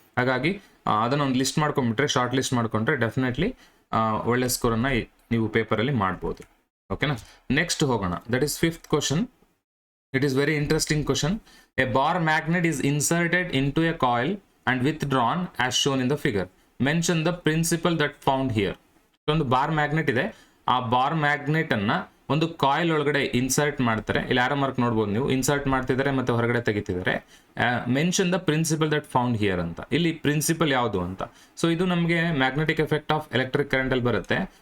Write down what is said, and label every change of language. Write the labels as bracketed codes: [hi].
[kn] ಹಾಗಾಗಿ ಅದನ್ನ ಒಂದು ಲಿಸ್ಟ್ ಮಾಡ್ಕೊಂಡ್ಬಿಟ್ರೆ, ಶಾರ್ಟ್ ಲಿಸ್ಟ್ ಮಾಡ್ಕೊಂಡ್ರೆ ಡೆಫಿನೆಟ್ಲಿ ಒಳ್ಳೆ ಸ್ಕೋರನ್ನು ನೀವು ಪೇಪರಲ್ಲಿ ಮಾಡ್ಬೋದು. ಓಕೆನಾ. ನೆಕ್ಸ್ಟ್ ಹೋಗೋಣ. [en] That is 5th question. It is very interesting question. A bar magnet is inserted into a coil and withdrawn as shown in the figure. Mention the principle that found here. [kn] ಒಂದು bar magnet ಇದೆ, ಆ bar magnet ಅನ್ನ ಒಂದು coil ಒಳಗಡೆ insert ಮಾಡ್ತಾರೆ. ಇಲ್ಲಿ arrow mark ನೋಡ್ಬೋದು ನೀವು, ಇನ್ಸರ್ಟ್ ಮಾಡ್ತಿದ್ದಾರೆ ಮತ್ತೆ ಹೊರಗಡೆ ತೆಗಿತಿದ್ದಾರೆ. [en] mention the principle that found here [kn] ಅಂತ. ಇಲ್ಲಿ ಪ್ರಿನ್ಸಿಪಲ್ ಯಾವುದು ಅಂತ. ಸೊ ಇದು ನಮಗೆ magnetic effect of electric current ಅಲ್ಲಿ ಬರುತ್ತೆ.